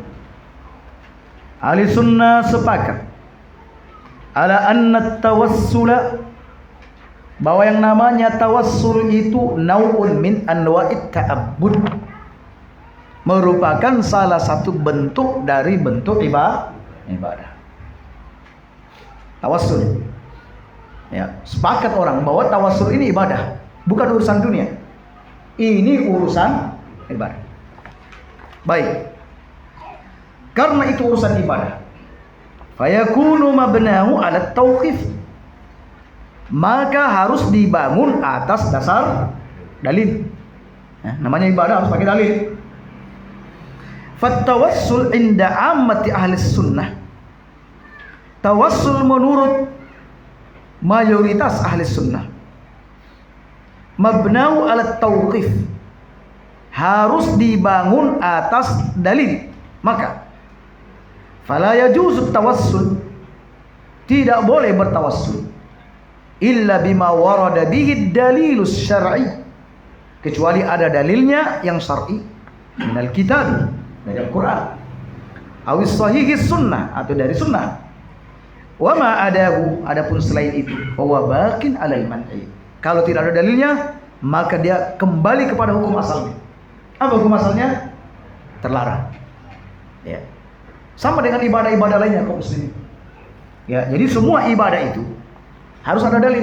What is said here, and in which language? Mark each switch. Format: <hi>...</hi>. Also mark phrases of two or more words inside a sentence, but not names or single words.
<id>Ahli sunnah sepakat</id> <ar>على أن التوسل,</ar> <id>bahwa yang namanya tawassul itu</id> <ar>نوع من أنواع التعبد,</ar> <id>merupakan salah satu bentuk dari bentuk ibadah. Tawassul. Ya, sepakat orang bahwa tawassul ini ibadah, bukan urusan dunia. Ini urusan ibadah. Baik. Karena itu urusan ibadah.</id> <ar>فيكون مبناه على التوقيف.</ar> <id>Maka harus dibangun atas dasar dalil. Ya, namanya ibadah harus pakai dalil.</id> <ar>فالتوسل عند عامة أهل السنة.</ar> <id>Tawassul menurut mayoritas ahli sunnah,</id> <ar>مبناه على التوقيف,</ar> <id>harus dibangun atas dalil.</id> <ar>Maka فلا يجوز التوسل,</ar> <id>tidak boleh bertawassul</id> <ar>إلا بما ورد به الدليل الشرعي,</ar> <id>kecuali ada dalilnya yang syar'i</id> <ar>من الكتاب,</ar> <id>dari Al-Quran,</id> <ar>أو صحيح السنة,</ar> <id>atau dari sunnah.</id> <ar>وما عداه,</ar> <id>adapun selain itu, bahwa</id> <ar>باق على المنع,</ar> <id>kalau tidak ada dalilnya maka dia kembali kepada hukum asalnya. Apa hukum asalnya? Terlarang. Ya. Sama dengan ibadah-ibadah lainnya kaum muslimin. Ya, jadi semua ibadah itu harus ada dalil.</id>